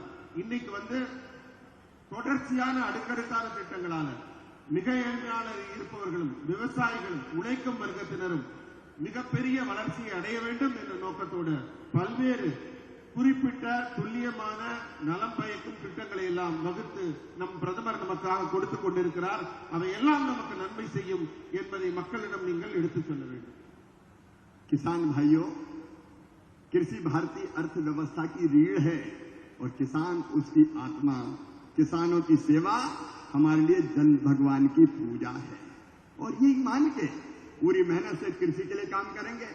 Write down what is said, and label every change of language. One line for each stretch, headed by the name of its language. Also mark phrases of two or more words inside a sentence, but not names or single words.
Tamil: இன்னைக்கு தொடர்ச்சியான அடுக்கடுக்கான திட்டங்களால மிக ஏழ்மையாக இருப்பவர்களும், விவசாயிகளும், உழைக்கும் வர்க்கத்தினரும் மிகப்பெரிய வளர்ச்சியை அடைய வேண்டும் என்ற நோக்கத்தோடு பல்வேறு குறிப்பிட்ட துல்லியமான நலம் பயக்கும் திட்டங்களை எல்லாம் வகுத்து நம் பிரதமர் நமக்காக கொடுத்துக் கொண்டிருக்கிறார். அவையெல்லாம் நமக்கு நன்மை செய்யும் என்பதை மக்களிடம் நீங்கள் எடுத்துச் சொல்ல வேண்டும்.
Hindi: किसान भाइयों, कृषि भारतीय अर्थव्यवस्था की रीढ़ है और किसान उसकी आत्मा। किसानों की सेवा हमारे लिए जन भगवान की पूजा है और ये मान के पूरी मेहनत से कृषि के लिए काम करेंगे।